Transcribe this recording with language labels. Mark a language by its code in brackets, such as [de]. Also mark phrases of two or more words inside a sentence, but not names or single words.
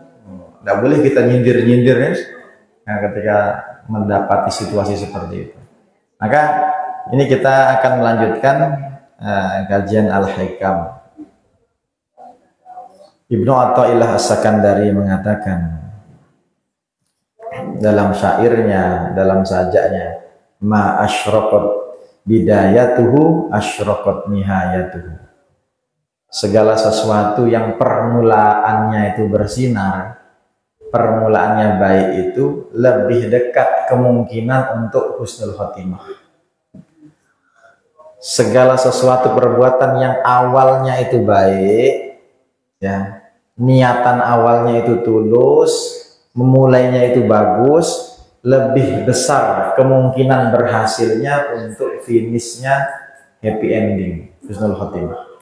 [id] Tidak boleh kita nyindir-nyindir ya. Nah, ketika mendapati situasi seperti itu. Maka ini kita akan melanjutkan kajian Al-Hikam. Ibnu Athaillah As-Sakandari mengatakan dalam syairnya, dalam sajaknya, [ar] ما أشرقت بدايته أشرقت نهايته. [id] Segala sesuatu yang permulaannya itu bersinar, permulaannya baik itu lebih dekat kemungkinan untuk [ar] حسن الخاتمة. [id] Segala sesuatu perbuatan yang awalnya itu baik, ya, niatan awalnya itu tulus, memulainya itu bagus, lebih besar kemungkinan berhasilnya untuk finishnya [en] happy ending, [ar] حسن الخاتمة.